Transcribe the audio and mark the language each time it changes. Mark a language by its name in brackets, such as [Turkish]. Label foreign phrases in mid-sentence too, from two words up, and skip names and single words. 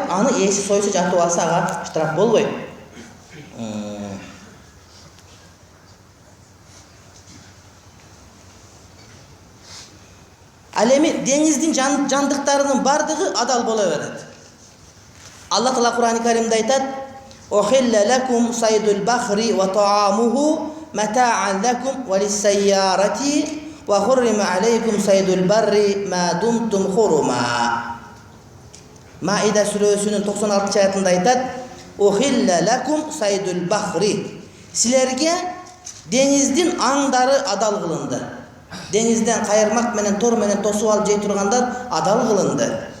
[Kyrgyz] Аны ээси сойсо жатып алса ага штраф болбойт. Ал эми деңиздин жандыктарынын бардыгы адал боло берет. Алла Таала Кур'ан-ы Каримде айтат: [Arabic] "أحل لكم صيد البحر وطعامه متاعا لكم وللسيارة وحرم عليكم صيد البر ما دمتم حرما." [Kyrgyz] Маида сүрөсүнүн 96-аятында айтат: [Arabic] "أحل لكم صيد البحر." [Kyrgyz] Силерге деңиздин аңдары адал кылынды. Деңизден кайырмак менен тор менен тосуп алып жей тургандар адал кылынды.